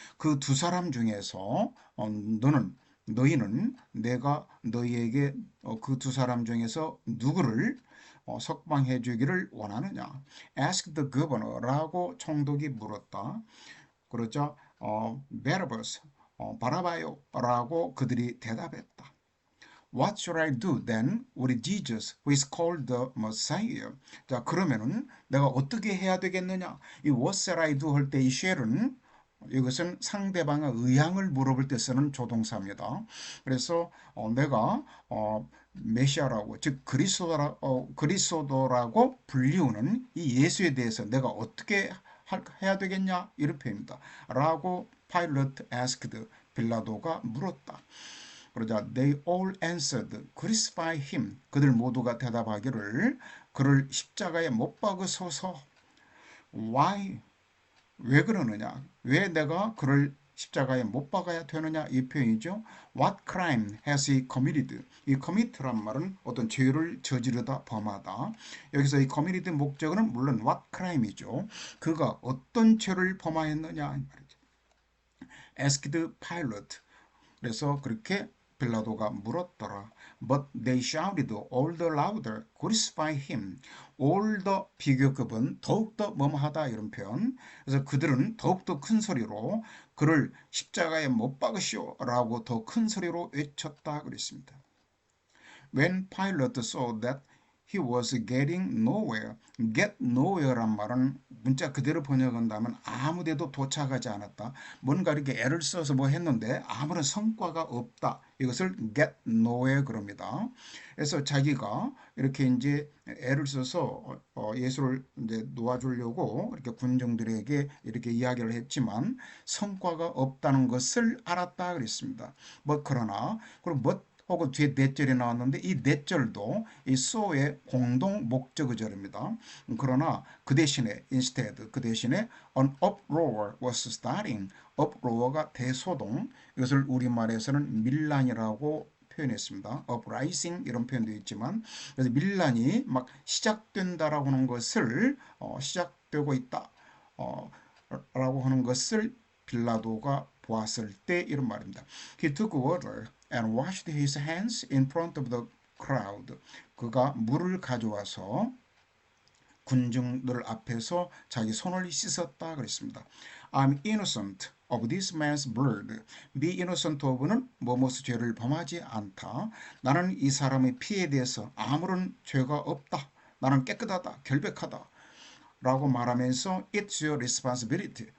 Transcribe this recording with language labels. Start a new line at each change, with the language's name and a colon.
Korean: 그 두 사람 중에서 너희는 내가 너희에게 그 두 사람 중에서 누구를 석방해 주기를 원하느냐?
English: Ask the governor
Korean: 라고 총독이 물었다. 그러자 Barabbas, 바라바요라고 그들이 대답했다.
English: What should I do then with Jesus who is called the Messiah?
Korean: 자, 그러면은 내가 어떻게 해야 되겠느냐? 이
English: what shall I do
Korean: 할 때 이 shall은 이것은 상대방의 의향을 물어볼 때 쓰는 조동사입니다. 그래서 내가 메시아라고 즉 그리스도라고 불리우는 이 예수에 대해서 내가 어떻게 해야 되겠냐 이런 표현입니다. 라고
English: Pilate asked
Korean: 빌라도가 물었다. 그러자
English: they all answered, crucify him.
Korean: 그들 모두가 대답하기를 그를 십자가에 못 박으소서.
English: Why?
Korean: 왜 그러느냐? 왜 내가 그를 십자가에 못 박아야 되느냐? 이 표현이죠.
English: What crime has he committed?
Korean: 이 commit란 말은 어떤 죄를 저지르다 범하다. 여기서 이 committed 목적어는 물론 what crime이죠. 그가 어떤 죄를 범하였느냐? 말이죠.
English: Asked Pilate.
Korean: 그래서 그렇게 빌라도가 물었더라.
English: But they shouted all the louder, crucify him.
Korean: all the 비교급은 더욱더 뭐뭐하다 이런 표현. 그래서 그들은 더욱더 큰 소리로 그를 십자가에 못 박으시오 라고 더 큰 소리로 외쳤다 그랬습니다.
English: When Pilate saw that he was getting nowhere.
Korean: get nowhere란 말은 문자 그대로 번역한다면 아무데도 도착하지 않았다. 뭔가 이렇게 애를 써서 뭐 했는데 아무런 성과가 없다. 이것을 get nowhere 그럽니다. 그래서 자기가 이렇게 이제 애를 써서 예수를 이제 놓아주려고 이렇게 군중들에게 이렇게 이야기를 했지만 성과가 없다는 것을 알았다 그랬습니다. 뭐 그러나 그럼 뭐 혹은 뒤에 넷절이 나왔는데 이 넷절도 이 so의 공동 목적어절입니다. 그러나 그 대신에 instead 그 대신에
English: an uproar was starting.
Korean: uproar가 대소동. 이것을 우리말에서는 밀란이라고 표현했습니다. uprising 이런 표현도 있지만 그래서 밀란이 막 시작된다라고 하는 것을 시작되고 있다 라고 하는 것을 빌라도가 보았을 때 이런 말입니다.
English: He took water and washed his hands in front of the crowd.
Korean: 그가 물을 가져와서 군중들 앞에서 자기 손을 씻었다 그랬습니다.
English: I'm innocent of this man's blood.
Korean: Be innocent of는 뭐뭐스 죄를 범하지 않다. 나는 이 사람의 피에 대해서 아무런 죄가 없다. 나는 깨끗하다. 결백하다. 라고 말하면서
English: It's your responsibility.